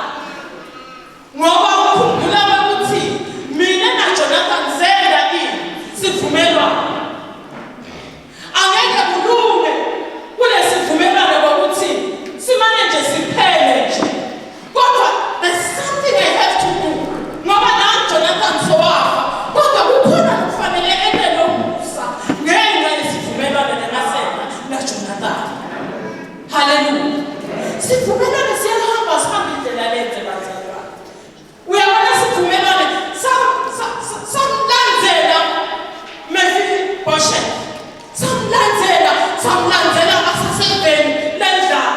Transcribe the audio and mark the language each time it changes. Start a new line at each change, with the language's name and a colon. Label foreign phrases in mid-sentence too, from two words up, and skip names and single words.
Zulu: Ngoba ukhumbula ukuthi mina na Jonathan zenza sivumelwano. Angeke kulunge kule sivumelwano ukuthi simane nje siphele nje. Kodwa
English: there's something I have to do.
Zulu: Ngoba na Jonathan sowafa. Kodwa kukhona kufanele ende lomusa ngenxa yesivumelwano nemasenta na Jonathan. Hallelujah. Sivumelwano siyahamba sihambe indlela lenze bazalwane. Uyabona sivumelwano samlandzela Mephibosheth. Samlandzela asaseveni lendlala.